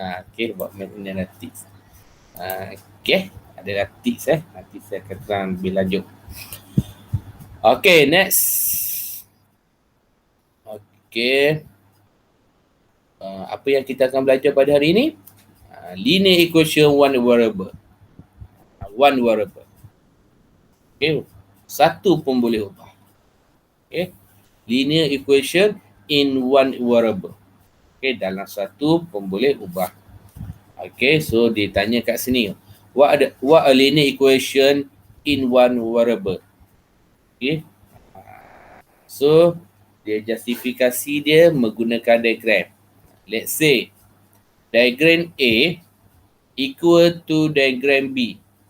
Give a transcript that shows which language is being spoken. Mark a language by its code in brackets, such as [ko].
[ms] Okay, BODMAS ini adalah tips. Okay, adalah tips Nanti saya akan terang lebih lanjut. Okay, next. Okay. Apa yang kita akan belajar pada hari ini? [en] Linear equation one variable. One variable. [ms] Okay, satu pun boleh ubah. [en] Okay, linear equation in one variable. [ms] Okay, dalam satu pun boleh ubah. Okay, so ditanya kat sini. [en] What a linear equation in one variable? [ms] Okay, so dia justifikasi dia menggunakan diagram. [en] Let's say diagram A equal to diagram B.